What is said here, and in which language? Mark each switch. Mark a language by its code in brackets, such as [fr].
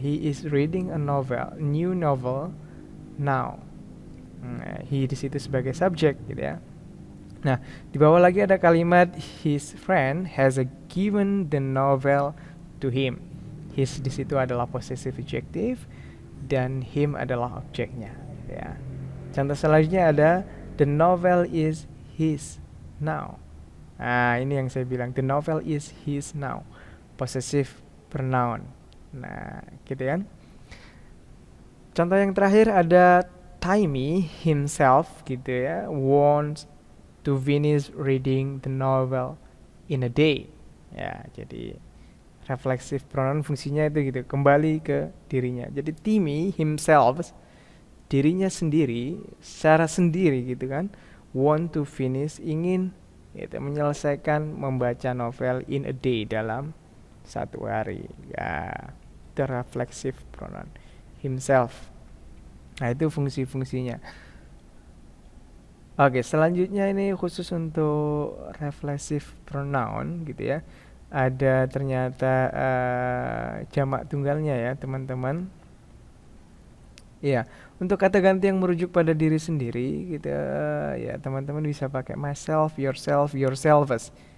[en] He is reading a novel, new novel now. [id] He di situ sebagai subjek gitu ya. Nah, di bawah lagi ada kalimat [en] his friend has given the novel to him. [id] His di situ adalah possessive adjective dan him adalah objeknya ya. Contoh selanjutnya ada [en] the novel is his now. [id] Nah, ini yang saya bilang, [en] the novel is his now, possessive pronoun. [id] Nah, gitu kan. Contoh yang terakhir ada [en] Taimi himself gitu ya, wants to finish reading the novel in a day. [id] Ya, jadi reflexive pronoun fungsinya itu gitu, kembali ke dirinya. Jadi Timmy himself, dirinya sendiri, secara sendiri gitu kan, [en] want to finish, [id] ingin gitu, menyelesaikan membaca novel [en] in a day, [id] dalam satu hari ya. Itu reflexive pronoun himself. Nah, itu fungsi-fungsinya. Oke, selanjutnya ini khusus untuk reflexive pronoun gitu ya. Ada ternyata jamak tunggalnya ya teman-teman. Iya, untuk kata ganti yang merujuk pada diri sendiri gitu ya, teman-teman bisa pakai myself, yourself, yourselves.